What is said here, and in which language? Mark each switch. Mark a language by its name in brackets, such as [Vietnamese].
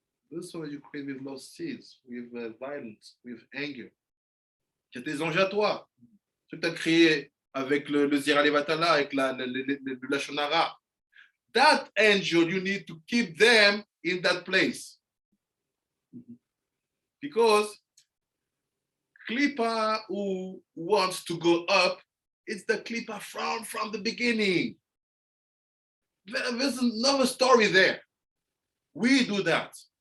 [English] This one you create with lost seeds, with violence, with anger. [French] C'est tes anges à toi. Tu as créé avec le Zira Levatala, avec la Shonara. [English] That angel, you need to keep them in that place. Because Klippa who wants to go up, it's the Klippa from the beginning. There's another story there. We do that.